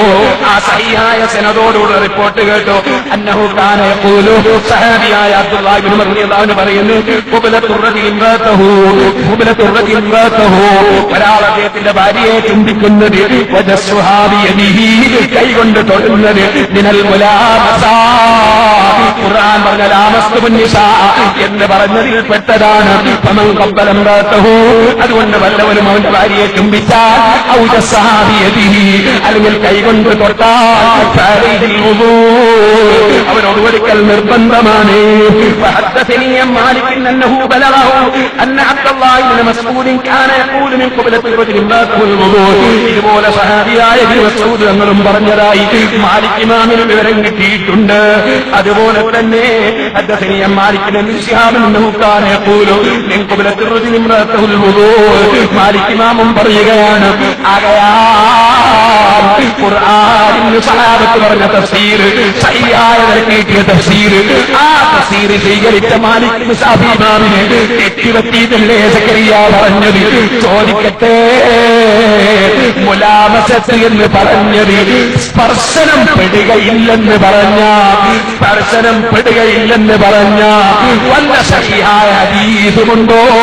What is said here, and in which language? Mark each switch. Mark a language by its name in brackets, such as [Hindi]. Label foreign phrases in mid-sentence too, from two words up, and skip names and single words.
[Malayalam] ആ സഹിഹായ സനദോടുള്ള റിപ്പോർട്ട് കേട്ടോ. [Arabic] أنه كان يقول, [Malayalam] സഹാബിയായ അബ്ദുല്ലാഹി ഇബ്നു ഉമർ [Arabic] رضي الله عنه [Malayalam] പറയുന്നു, ഒരാൾ അദ്ദേഹത്തിന്റെ ഭാര്യയെ ചുംബിക്കുന്നത് കൈകൊണ്ട് തൊടുന്നത് [Arabic] من الملامسة, [Malayalam] ഖുർആൻ പറഞ്ഞ [Arabic] لامستم النساء [Malayalam] എന്ന് പറഞ്ഞതിൽ പെട്ടതാണ്. [Arabic] فمن قبل امرأته, [Malayalam] അതുകൊണ്ട് വല്ലവരും അവന്റെ ഭാര്യയെ ചുംബിച്ചാൽ [Arabic] أو جسها بيده, [Malayalam] അല്ലെങ്കിൽ കൈകൊണ്ട് തൊട്ടാൽ [Arabic] فعليه الوضوء, [Malayalam] അവനോട് ഒരിക്കൽ നിർബന്ധമാണ്. [Arabic] فحدثني عن مالك انه بلغه ان عبد الله بن مسعود كان يقول من قبلة الرجل امراته الوضوء. [Malayalam] ഇതുപോലെ സഹാബിയായ ഇബ്നു മസ്ഊദ് തങ്ങളും പറഞ്ഞതായി മാലിക് ഇമാമിന് വിവരം കിട്ടിയിട്ടുണ്ട്. അതുപോലെ തന്നെ [Arabic] حدثني عن مالك بن شهاب انه كان يقول من قبلة الرجل امراته الوضوء. [Malayalam] മാലിക് ഇമാമും പറയുകയാണ്, ആകയാൽ ഖുർആനിൽ സഹാബത്ത് പറഞ്ഞ തഫ്സീർ, സഹിയായ കിട്ടിയ തഫ്സീർ, ആ തഫ്സീർ സ്വീകരിച്ച മാലിക് ശാഫി ഇമാമിനെ തെറ്റുപറ്റിയിട്ടല്ലേ സക്കരിയ പറഞ്ഞത്? ചോദിക്കട്ടെ, മുലാമസത്ത് എന്ന് പറഞ്ഞത് സ്പർശനം പെടുകയില്ലെന്ന് പറഞ്ഞ വല്ല സഹിയായ ഹദീസുമുണ്ടോ?